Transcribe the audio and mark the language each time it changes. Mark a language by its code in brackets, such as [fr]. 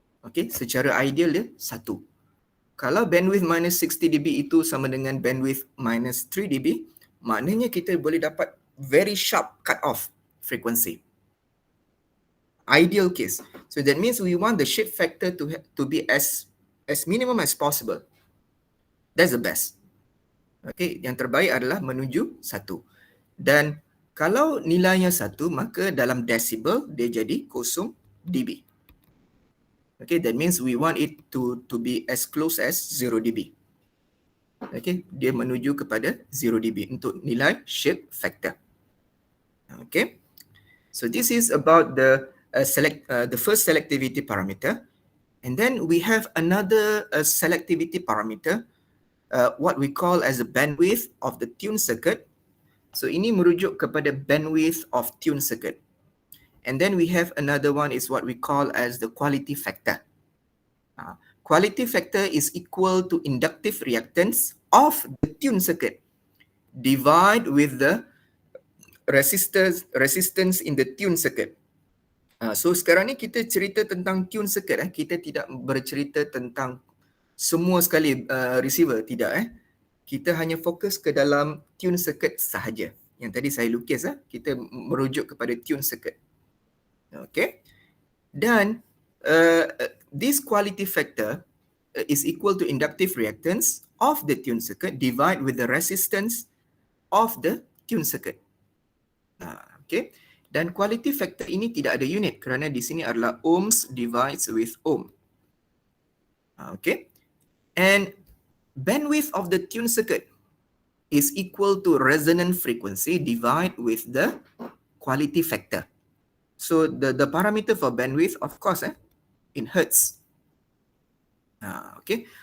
[ms] Okay, secara ideal dia 1. Kalau bandwidth minus 60 dB itu sama dengan bandwidth minus 3 dB, maknanya kita boleh dapat [en] very sharp cut off frequency. Ideal case. So that means we want the shift factor to be as minimum as possible. That's the best. [ms] Okay, yang terbaik adalah menuju 1. Dan kalau nilainya 1, maka dalam decibel dia jadi 0 dB. [en] Okay, that means we want it to be as close as 0 dB. [ms] Okay, dia menuju kepada 0 dB untuk nilai shift factor. [en] Okay, so this is about the first selectivity parameter. And then we have another selectivity parameter, what we call as the bandwidth of the tune circuit. So [ms] ini merujuk kepada [en] bandwidth of tune circuit. And then we have another one is what we call as the quality factor. Quality factor is equal to inductive reactance of the tune circuit divide with the resistance in the tune circuit. [ms] So sekarang ni kita cerita tentang tune circuit. Kita tidak bercerita tentang semua sekali receiver, tidak. Kita hanya fokus ke dalam tune circuit sahaja. Yang tadi saya lukis, kita merujuk kepada tune circuit. Okay. [en] Dan this quality factor is equal to inductive reactance of the tune circuit divide with the resistance of the tune circuit. Okay. [ms] Dan quality factor ini tidak ada unit kerana di sini adalah [en] ohms divides with ohm. Okay. And bandwidth of the tune circuit is equal to resonant frequency divide with the quality factor. So the parameter for bandwidth, of course, in hertz. Okay.